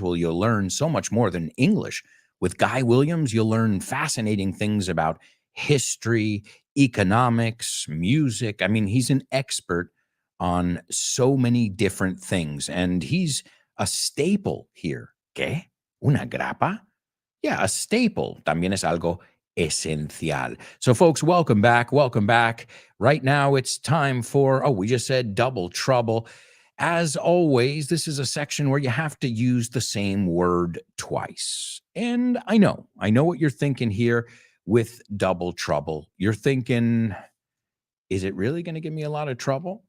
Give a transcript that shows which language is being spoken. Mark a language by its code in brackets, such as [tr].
[en] Well, you'll learn so much more than English. With Guy Williams, you'll learn fascinating things about history, economics, music. I mean, he's an expert on so many different things, and he's a staple here. [es] ¿Qué? ¿Una grapa? [en] Yeah, a staple [es] también es algo esencial. [en] So, folks, welcome back. Welcome back. Right now, it's time for, we just said Double Trouble. As always, this is a section where you have to use the same word twice. And I know what you're thinking here with Double Trouble. You're thinking, is it really going to give me a lot of trouble?